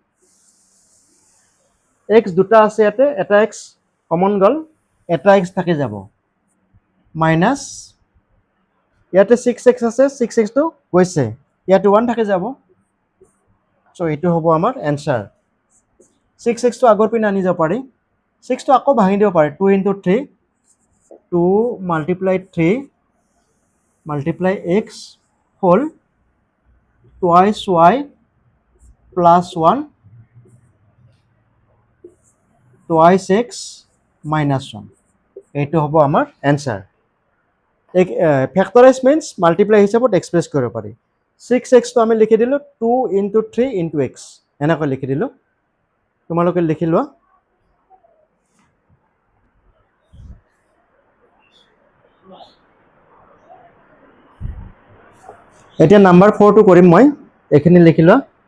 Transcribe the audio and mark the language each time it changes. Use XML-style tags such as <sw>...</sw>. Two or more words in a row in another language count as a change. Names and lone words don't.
<as>x দুটা আছে ইয়াতে এটা x কমন গল এটা x থাকি যাব মাইনাস ইয়াতে 6x আছে 6x টো গৈছে ইয়াতে 1 থাকি যাব সো এইটো হ'ব আমাৰ आंसर 6x টো আগৰ পিনে আনি যাব পাৰি 6 টো আকৌ ভাঙি দিব পাৰি</as> <en>2 into 3 2 multiply 3 multiply x whole twice y plus 1 twice x minus 1</en> <as>এইটো হ'ব আমাৰ आंसर एक</as> <en>factorize means multiply</en> <as>हिसाबत एक्सप्रेस কৰিব পাৰি 6x তো আমি লিখি দিলো</as> <en>2 into 3 into x</en> <as>এনেকৈ লিখি দিলো তোমালোকে লিখি লোৱা এতিয়া নাম্বার 4 টো কৰিম মই এখিনি লিখি লোৱা</as>